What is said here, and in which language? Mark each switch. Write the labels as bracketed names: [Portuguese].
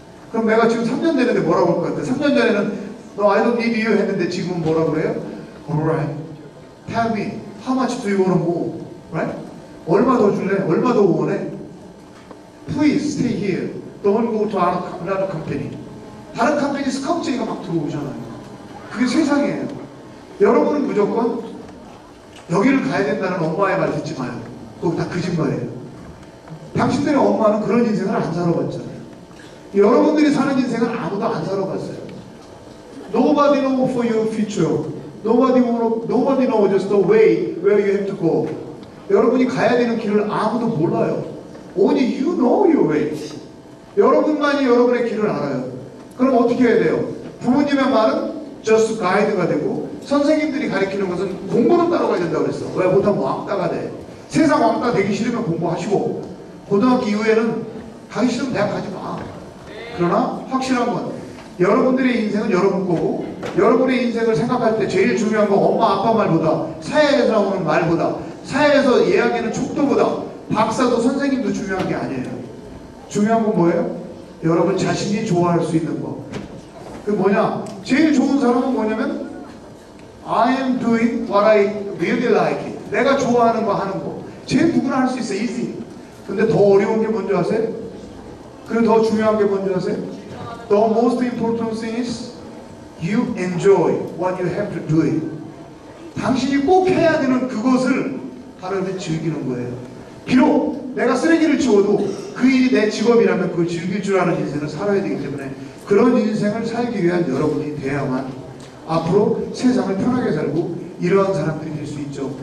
[Korean] 그럼 내가 지금 3년 되는데 뭐라고 할 것 같아? 3년 전에는 [English] No, I don't need you [Korean] 했는데 지금은 뭐라고 그래요? [English] Alright. Tell me, how much do you want to move? Right? [Korean] 얼마 더 줄래? 얼마 더 원해? [English] Please stay here. Don't go to another company. [Korean] 다른 컴퍼니에서 컴퓨터가 막 들어오잖아요. 그게 세상이에요. 여러분은 무조건 여기를 가야 된다는 엄마의 말 듣지 마요. 그거 다 거짓말이에요. 당신들의 엄마는 그런 인생을 안 살아봤잖아요. 여러분들이 사는 인생은 아무도 안 살아봤어요. [English] Nobody knows for your future. Nobody knows just the way where you have to go. [Korean] 여러분이 가야 되는 길을 아무도 몰라요. [English] Only you know your way. [Korean] 여러분만이 여러분의 길을 알아요. 그럼 어떻게 해야 돼요? 부모님의 말은 just guide가 되고 선생님들이 가르치는 것은 공부는 따라가야 된다고 그랬어. 왜? 못하면 왕따가 돼. 세상 왕따 되기 싫으면 공부하시고 고등학교 이후에는 가기 싫으면 대학 가지 마. 그러나 확실한 건 여러분들의 인생은 여러분 거고 여러분의 인생을 생각할 때 제일 중요한 건 엄마 아빠 말보다 사회에서 나오는 말보다 사회에서 이야기하는 촉도보다 박사도 선생님도 중요한 게 아니에요. 중요한 건 뭐예요? 여러분 자신이 좋아할 수 있는 거. 그 뭐냐? [English] 제일 좋은 사람은 뭐냐면 I am doing what I really like it. [Korean] 내가 좋아하는 거 하는 거. 제일 누구나 할 수 있어. easy. 근데 더 어려운 게 뭔지 아세요? 그리고 더 중요한 게 뭔지 아세요? [English] The most important thing is you enjoy what you have to do it. [Korean] 당신이 꼭 해야 되는 그것을 하루를 즐기는 거예요. 비록 내가 쓰레기를 치워도 그 일이 내 직업이라면 그걸 즐길 줄 아는 인생을 살아야 되기 때문에 그런 인생을 살기 위한 여러분이 돼야만 앞으로 세상을 편하게 살고 이러한 사람들이 될 수 있죠.